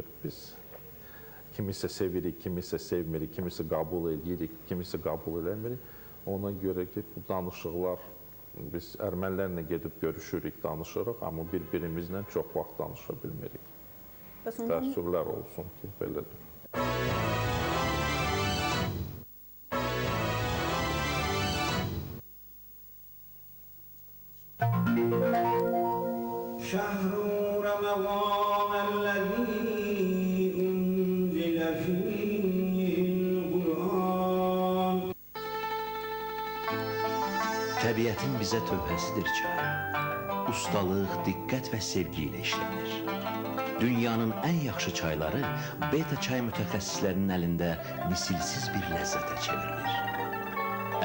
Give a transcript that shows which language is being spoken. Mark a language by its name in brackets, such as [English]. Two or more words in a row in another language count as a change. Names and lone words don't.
[Azerbaijani] Biz kimisə sevirik, kimisə sevmirik, kimisə qəbul edirik, kimisə qəbul eləmirik. Ona görə ki, bu danışıqlar, biz ermənilərlə gedib görüşürük, danışırıq, amma bir-birimizlə çox vaxt danışa bilmirik. Təəssüflər olsun ki, belədir. [Arabic] شهر رمضان الذي أنزل فيه القرآن. [Azerbaijani] Təbiətin bizə tövhəsidir çay. Ustalıq, diqqət və sevgi ilə işlənir. Dünyanın ən yaxşı çayları beta çay mütəxəssislərinin əlində misilsiz bir ləzzətə çevrilir.